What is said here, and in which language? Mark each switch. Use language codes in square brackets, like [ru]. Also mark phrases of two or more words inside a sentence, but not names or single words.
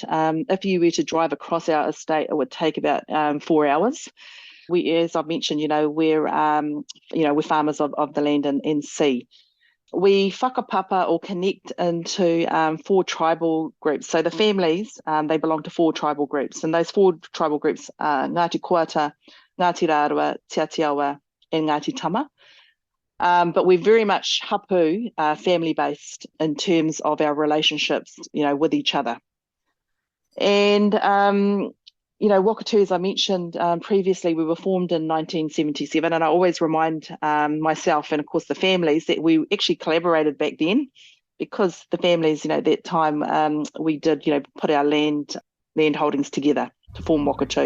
[en] If you were to drive across our estate, it would take about 4 hours. We, as I've mentioned, we're farmers of the land and sea. We whakapapa or connect into 4 tribal groups. So the families, they belong to 4 tribal groups, and those 4 tribal groups are Ngāti Koata, Ngāti Rārua, Te Aotearoa, and Ngāti Tama. But we're very much hapū, family-based in terms of our relationships, with each other. And, Wakatū, as I mentioned previously, we were formed in 1977. And I always remind myself and, of course, the families that we actually collaborated back then, because the families, that time we did, put our land holdings together to form Wakatū.